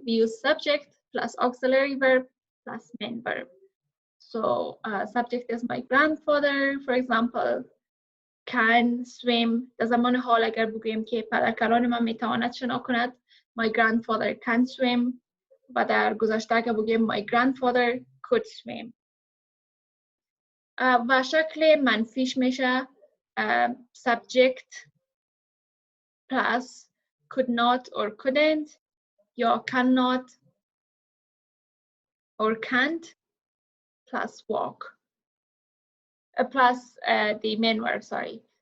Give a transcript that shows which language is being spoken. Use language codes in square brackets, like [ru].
[en] We use subject plus auxiliary verb plus main verb. So subject is my grandfather, for example, can swim. [fa] در زمان حال اگر بگوییم که پدرکلان من میتواند شنا کند، [en] my grandfather can swim. [fa] و در گذشته اگر بگوییم [en] my grandfather could swim. [fa] و شکل منفیش میشه [en] subject plus could not or couldn't [fa] یا [en] cannot or can't plus walk plus the main verb, sorry.